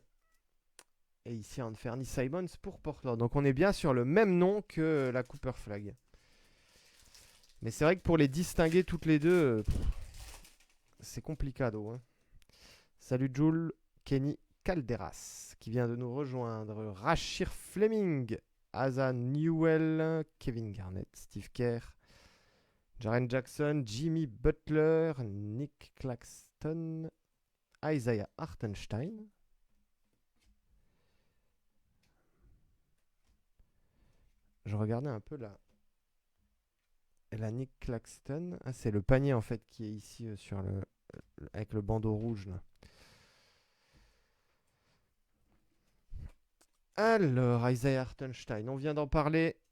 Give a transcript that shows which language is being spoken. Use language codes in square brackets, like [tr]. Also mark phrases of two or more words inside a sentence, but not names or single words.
[fr] Et ici, Anthony Simons pour Portland. Donc on est bien sur le même nom que la Cooper Flag. Mais c'est vrai que pour les distinguer toutes les deux, c'est complicado, hein. Salut Jules, Kenny Calderas, qui vient de nous rejoindre. Rachir Fleming, Asa Newell, Kevin Garnett, Steve Kerr, Jaren Jackson, Jimmy Butler, Nick Claxton, Isaiah Hartenstein. Je regardais un peu la Nick Claxton. Ah, c'est le panier en fait qui est ici sur avec le bandeau rouge là. Alors, Isaiah Hartenstein, on vient d'en parler.